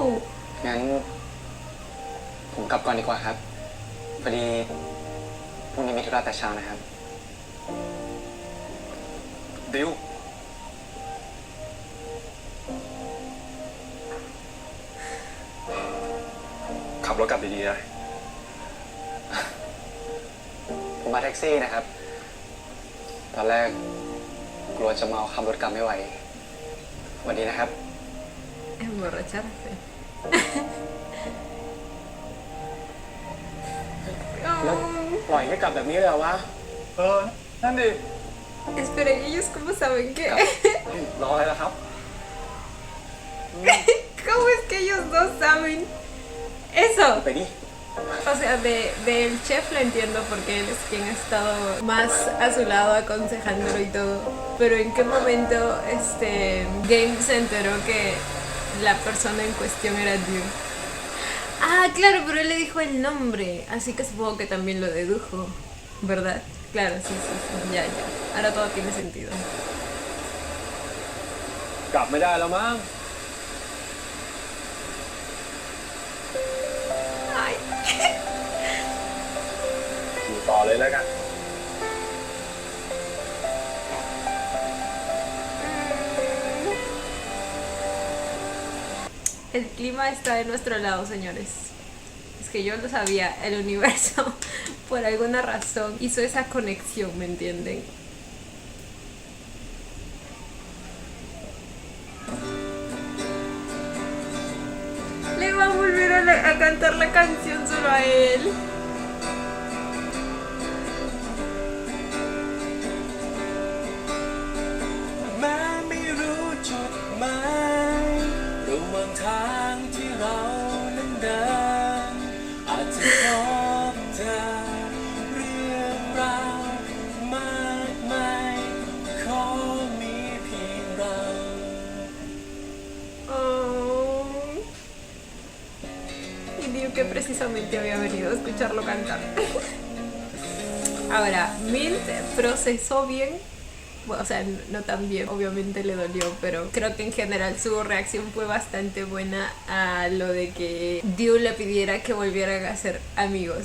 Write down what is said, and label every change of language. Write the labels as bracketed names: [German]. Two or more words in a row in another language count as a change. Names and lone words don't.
[Thai] งั้น ผมกลับก่อนดีกว่าครับ พอดีพรุ่งนี้มีธุระแต่เช้านะครับ ดิว ขับรถกลับดีๆนะ ผมมาแท็กซี่นะครับ ตอนแรกกลัวจะเมาขับรถกลับไม่ไหวสวัสดีนะครับ [Spanish] emborracharse. [Thai] แล้ว Oh, ปล่อยให้กลับแบบนี้เลยเหรอวะ นั่นดิ [Spanish] esperen, ¿ellos cómo saben que? [Thai] รออะไรล่ะครับ [Spanish] ¿Cómo es que ellos no saben eso? [Thai] ไปดิ [Spanish] O sea, del chef lo entiendo porque él es quien ha estado más a su lado aconsejándolo y todo. Pero ¿en qué momento Game se enteró que la persona en cuestión era Dew? Ah, claro, pero él le dijo el nombre, así que supongo que también lo dedujo, ¿verdad? Claro, sí, ya. Ahora todo tiene sentido. [Thai] กลับไม่ได้แล้วมั้ง Ay. อยู่ต่อเลยแล้วกัน [Spanish] El clima está de nuestro lado, señores. Es que yo lo sabía, el universo, por alguna razón, hizo esa conexión, ¿me entienden? Le va a volver a cantar la canción solo a él. [Thai] แม้ไม่รู้จุดหมายระหว่างนทางที่เรานั้นเดินอาจจะพบเจอเรื่องราวมากมายขอมีเพียงเรา [Spanish] Y digo que precisamente había venido a escucharlo cantar. Ahora, Mint procesó bien. Bueno, o sea, no tan bien, obviamente le dolió, pero creo que en general su reacción fue bastante buena a lo de que Dew le pidiera que volvieran a ser amigos.